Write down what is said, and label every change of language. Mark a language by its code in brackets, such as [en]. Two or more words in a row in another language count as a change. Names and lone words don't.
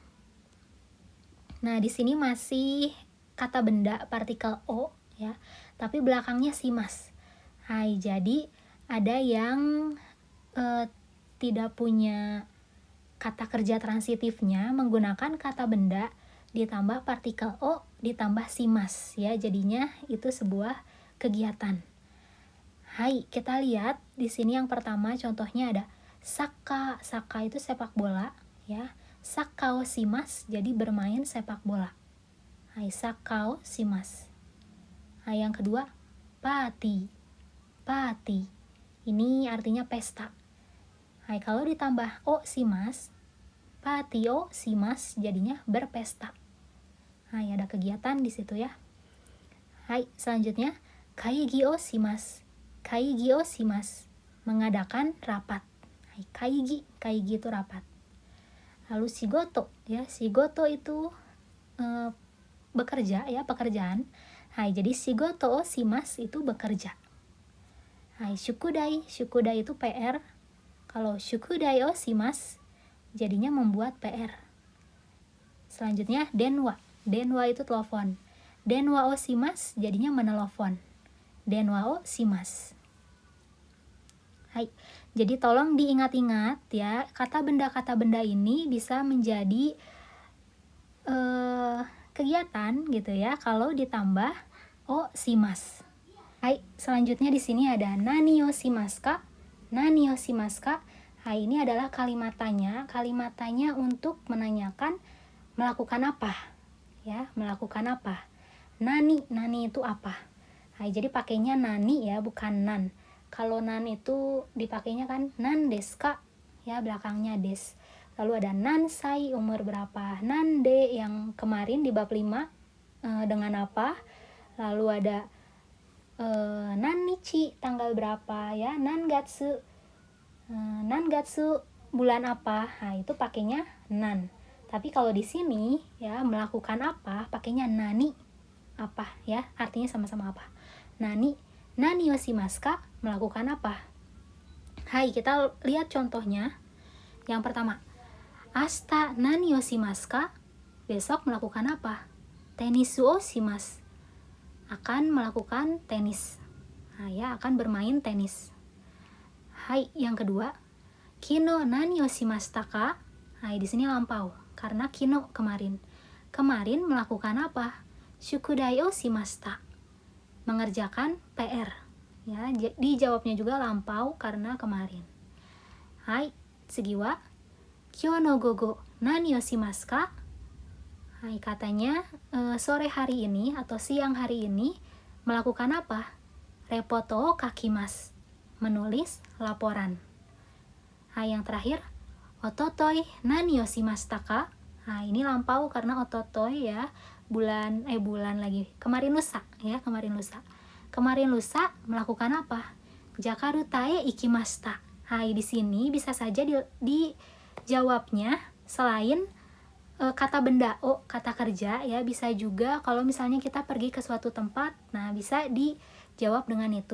[id] Nah, di sini masih kata benda partikel o ya, tapi belakangnya shimas. Hai, jadi ada yang tidak punya kata kerja transitifnya menggunakan kata benda ditambah partikel o ditambah shimas ya, jadinya itu sebuah kegiatan. Hai, kita lihat di sini yang pertama contohnya ada saka. Saka itu sepak bola, ya. [ja] Sakao shimasu [id] jadi bermain sepak bola. [ja] Hai, sakao shimasu. Hai, [id] yang kedua party. Party. Ini artinya pesta. Hai, kalau ditambah [ja] o shimasu, party o shimasu [id] jadinya berpesta. Hai, ada kegiatan di situ ya. Hai, selanjutnya [ja] kaigi o shimasu. Kaigi o shimasu, [id] mengadakan rapat. Hai, kaigi itu rapat. Lalu shigoto, ya, shigoto itu bekerja, ya, pekerjaan. Hai, jadi [ja] shigoto o shimasu [id] itu bekerja. Hai, shukudai itu PR. Kalau [ja] shukudai o shimasu [id] jadinya membuat PR. Selanjutnya denwa itu telepon. [ja] Denwa o shimasu [id] jadinya menelepon. [ja] Denwa o shimasu. [id] Hai, jadi tolong diingat-ingat ya, kata benda ini bisa menjadi kegiatan gitu ya kalau ditambah [ja] o shimasu. [id] Hai, selanjutnya di sini ada [ja] nani o shimasu ka? Nani o shimasu ka? [id] Hai, ini adalah kalimat tanya. Kalimat tanya untuk menanyakan melakukan apa? Ya, melakukan apa? Nani itu apa? Hai, jadi pakainya nani ya, bukan nan. Kalau nan itu dipakainya kan [ja] nan desu ka? [id] Ya, belakangnya des. Lalu ada nansai, umur berapa? Nande yang kemarin di bab 5 dengan apa? Lalu ada nannichi, tanggal berapa ya? Nangatsu bulan apa? Nah, itu pakainya nan. Tapi kalau di sini ya melakukan apa? Pakainya nani. Apa ya? Artinya sama-sama apa? [ja] Nani o shimasu ka? [id] Melakukan apa? Hai, kita lihat contohnya. Yang pertama, [ja] asta nani o shimasu ka? [id] Besok melakukan apa? [ja] Tenis o shimasu. [id] Akan melakukan tenis. Nah, ya, akan bermain tenis. Hai, yang kedua, [ja] kino nani o shimashita ka? [id] Hai, di sini lampau karena kino kemarin. Kemarin melakukan apa? [ja] Shukudai o shimashita. [id] Mengerjakan PR. Ya, dijawabnya juga lampau karena kemarin. [ja] Hai, tsugi wa kyou no gogo nani o shimasu ka? [id] Hai, katanya sore hari ini atau siang hari ini melakukan apa? [ja] Repoto o kakimasu. [id] Menulis laporan. Hai, yang terakhir, [ja] ototoi nani o shimashita ka? [id] Nah, ini lampau karena ototoi ya, bulan lagi. Kemarin lusa ya, kemarin lusa melakukan apa? [ja] Jakarta e ikimashita. [id] Hai, di sini bisa saja dijawabnya selain kata benda o, kata kerja ya, bisa juga kalau misalnya kita pergi ke suatu tempat, nah bisa dijawab dengan itu.